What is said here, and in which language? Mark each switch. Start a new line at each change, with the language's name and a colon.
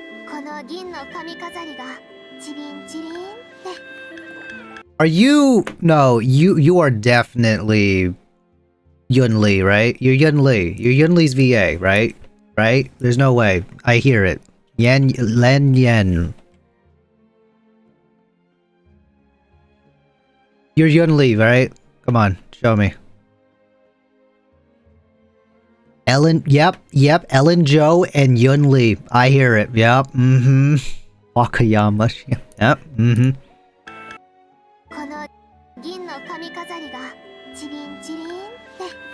Japanese: この銀の髪飾りがチリンチリンって。
English: Are you? No, you are definitely Yun Li, right? You're Yun Li. You're Yun Li's VA, right? Right? There's no way. I hear it. Len Yen. You're Yun Li, right? Come on, show me. Ellen, yep, Ellen Joe and Yun Li. I hear it, yep, Wakayama, yep,
Japanese: この銀の髪飾りがチリンチリンって。